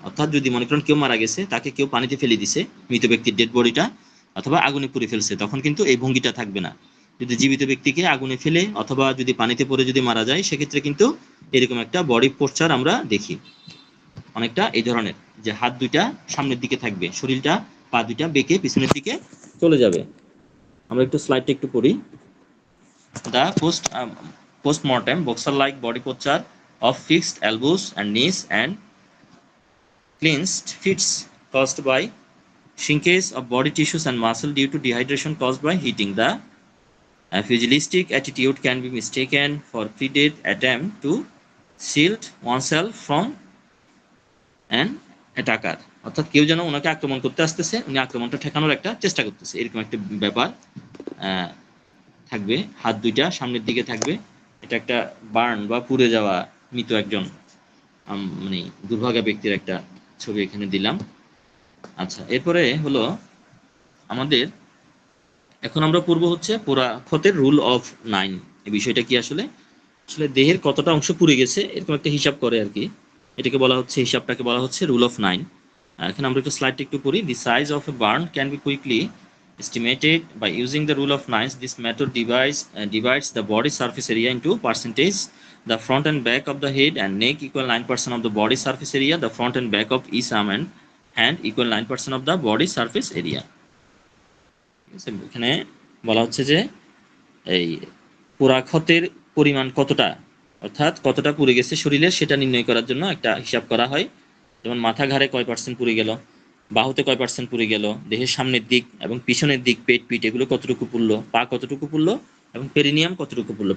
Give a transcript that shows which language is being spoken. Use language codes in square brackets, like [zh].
[bn] অর্থাৎ যদি মনে করেন কেউ মারা গেছে, তাকে কেউ পানিতে ফেলে দিছে, মৃত ব্যক্তির ডেড বডিটা, অথবা আগুনে পুড়ে ফেলছে, তখন কিন্তু এই ভঙ্গিটা থাকবে না। যদি জীবিত ব্যক্তিকে আগুনে ফেলে অথবা যদি পানিতে পড়ে যদি মারা যায় সেক্ষেত্রে কিন্তু এরকম একটা বডি পোস্টার আমরা দেখি, অনেকটা এই ধরনের, যে হাত দুইটা সামনের দিকে থাকবে, শরীরটা পা দুইটা বেঁকে পিছনের দিকে চলে যাবে। আমরা একটু স্লাইডটা একটু পড়ি। [en] The postmortem boxer-like body posture of fixed elbows and knees and clenched fists caused by shrinkage of body tissues and muscle due to dehydration caused by heating. The pugilistic attitude can be mistaken for predate attempt to shield oneself from an attacker. [bn] অর্থাৎ কেউ যেন ওনাকে আক্রমণ করতে আসতেছে, উনি আক্রমণটা ঠেকানোর একটা চেষ্টা করতেছে, এরকম একটা ব্যাপার থাকবে। হাত দুইটা সামনের দিকে থাকবে, এটা একটা বার্ন বা পুড়ে যাওয়া মৃত একজন মানে দুর্ভাগা ব্যক্তির একটা ছবি এখানে দিলাম। আচ্ছা, এরপরে হলো আমাদের এখন আমরা পড়বো হচ্ছে পুরাক্ষতের রুল অফ 9। এই বিষয়টা কি আসলে আসলে দেহের কতটা অংশ পুড়ে গেছে এরকম একটা হিসাব করে আর কি, এটাকে বলা হচ্ছে, হিসাবটাকে বলা হচ্ছে রুল অফ 9। এখানে আমরা একটু স্লাইডটা একটু পড়ি। [en] The size of a burn can be quickly estimated by using the rule of 9. This method divides the body surface area into percentage. The front and back of the head and neck equal 9% of the body surface area. The front and back of each arm and hand equal 9% of the body surface area. [bn] এখানে বলা হচ্ছে যে এই পুরাক্ষতের পরিমাণ কতটা, অর্থাৎ কতটা পুড়ে গেছে শরীরের, সেটা নির্ণয় করার জন্য একটা হিসাব করা হয়। যেমন মাথা ঘাড়ে কয় পার্সেন্ট পুড়ে গেল, বাহুতে কয় পার্সেন্ট পুড়ে গেল, দেহের সামনের দিক এবং পিছনের দিক, পেট পিঠ এগুলো কতটুকু পুড়লো, পা কতটুকু পুড়লো, এবং পেরিনিয়াম কতটুকু পুড়লো।